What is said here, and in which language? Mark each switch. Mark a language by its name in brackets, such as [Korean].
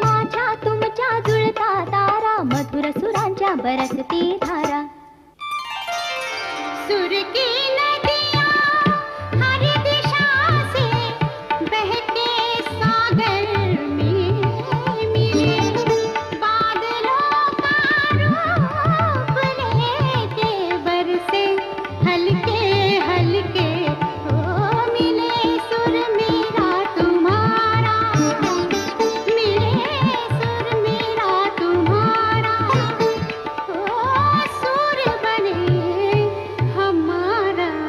[Marathi] माझ्या तुमच्या जुळता तारा, मधुर सुरांच्या बरसती धारा. [Hindi] सुर की नदियाँ हर दिशा से बहके सागर में मिले, बादलों का रूप लेके बरसे हल्के हल्के हो मिले. सुर मेरा तुम्हारा, मिले सुर मेरा तुम्हारा, ओ सुर बने हमारा.